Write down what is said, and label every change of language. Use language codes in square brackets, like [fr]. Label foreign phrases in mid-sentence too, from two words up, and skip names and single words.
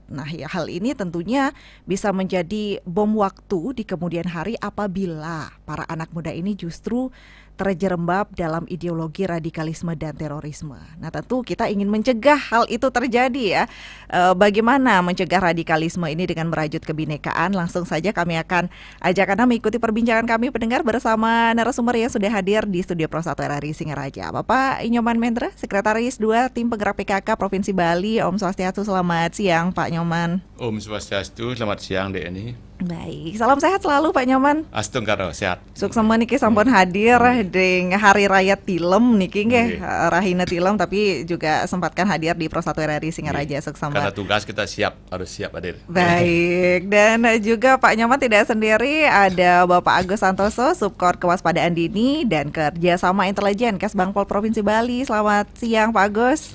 [id] Nah, ya, hal ini tentunya bisa menjadi bom waktu di kemudian hari apabila para anak muda ini justru terjerembab dalam ideologi radikalisme dan terorisme. Nah, tentu kita ingin mencegah hal itu terjadi ya. Bagaimana mencegah radikalisme ini dengan merajut kebinekaan? Langsung saja kami akan ajak Anda mengikuti perbincangan kami pendengar bersama narasumber yang sudah hadir di studio Pro 1 RRI Singaraja. Bapak Nyoman Mendra, Sekretaris 2 Tim Penggerak PKK Provinsi Bali. Om Swastiastu, selamat siang Pak Nyoman. Om Swastiastu, selamat siang Deni. Baik, salam sehat selalu Pak Nyoman. Astunggaro, sehat. [ban] Suksema niki sampun [id] hadir di [ban] Hari Raya Tilem niki nggih, Rahina Tilem, [id] tapi juga sempatkan hadir di Pro 1 RRI Singaraja. Suksema. Karena tugas kita harus siap hadir. Baik, dan juga Pak Nyoman tidak sendiri, ada Bapak Agus Santoso, Subkor Kewaspadaan Dini dan Kerjasama Intelijen Kesbangpol Provinsi Bali. Selamat siang Pak Agus.